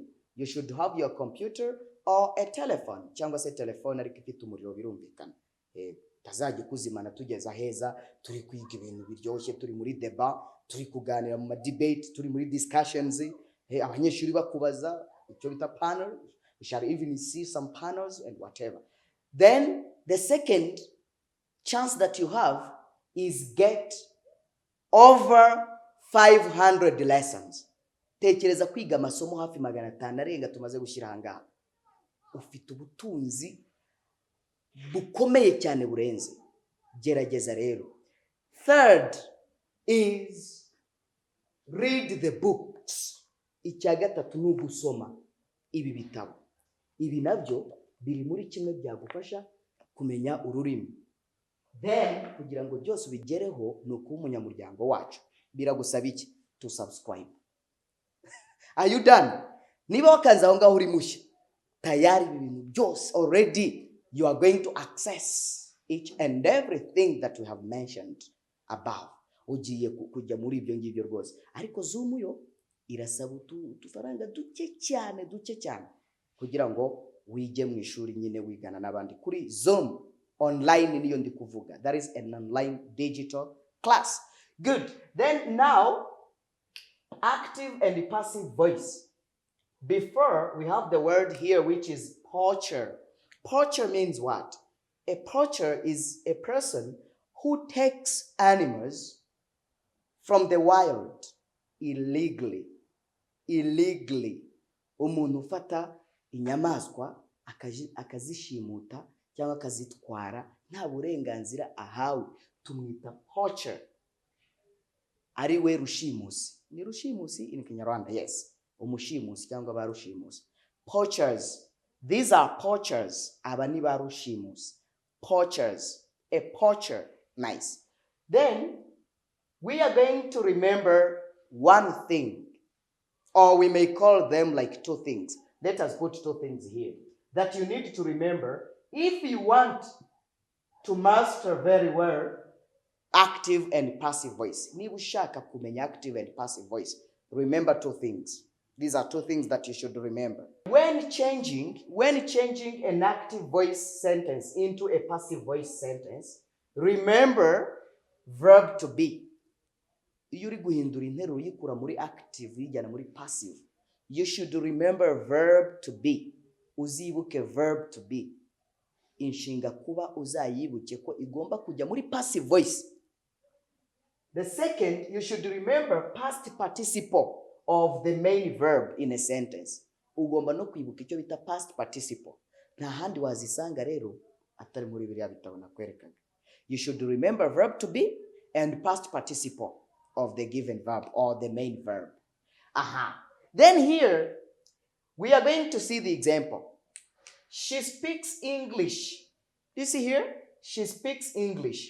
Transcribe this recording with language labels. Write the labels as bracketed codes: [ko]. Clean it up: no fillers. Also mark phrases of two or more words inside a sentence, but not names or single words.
[en] You should have your computer or a telephone, [rw] cyangwa se telefone ariko ifite umuriro birumvikana. Tazajya kuzimana tugeza heza, turi kwiga ibintu biryoshye, turi muri debate, turi kuganira mu debate, turi muri discussions, abanyeshuri bakubaza icyo bita panel. [en] We shall even see some panels and whatever. Then the second chance that you have is get over 500 lessons. [rw] Tekereza kwiga amasomo hafi 500 arenga tumaze gushyira hangaha. Ufite ubutunzi bukomeye cyane burenze. Gerageza rero. [en] Third is read the books. [rw] Icya gatatu ni ugusoma ibi bitabo. Ibi nabyo biri muri kimwe byagufasha kumenya ururimi. Then kugira ngo byose bigereho ni ukuba umunyamuryango wacu. Biragusaba iki? [en] To subscribe. Are you done? [rw] Niba wakanze aho ngaho uri mushya, tayari ibintu byose [en] already you are going to access each and everything that we have mentioned above. [rw] Ugiye kujya muri ibyo ngibyo rwose. Ariko Zoom yo irasaba utufaranga duke cyane kugira ngo wige mu ishuri nyine wigana n'abandi kuri Zoom online niyo ndi kuvuga. [en] That is an online digital class. Good. Then now, active and passive voice. Before, we have the word here which is poacher. Poacher means what? A poacher is a person who takes animals from the wild illegally. [rw] Umuntu ufata inyamaswa akazishimuta cyangwa akazitwara nta burenganzira ahawe, tumwita poacher. Ari we rushimusi. Ni rushimusi [en] in Kinyarwanda, yes. [rw] Umushimusi cyangwa ba rushimusi. [en] Poachers. These are poachers. Aba ni ba rushimusi. Poachers. A poacher. Nice. Then we are going to remember one thing, or we may call them like two things. Let us put two things here that you need to remember if you want to master very well active and passive voice. [rw] Niba ushaka kumenya [en] active and passive voice, remember two things. These are two things that you should remember. When changing an active voice sentence into a passive voice sentence, remember verb to be. [rw] Iyo uri guhindura interuro uyikura muri active uyijyana muri passive, [en] you should remember verb to be. Uzibuke verb to be. [rw] Inshinga kuba uzayibuke ko igomba kujya muri [en] passive voice. The second, you should remember past participle of the main verb in a sentence. [rw] Ugomba no kwibuka icyo bita [en] past participle. [rw] Nta handi wazisanga rero atari muri biriya bitabo nakwerekaga. [en] You should remember verb to be and past participle of the given verb or the main verb. Then here, we are going to see the example. She speaks English. Do you see here? She speaks English.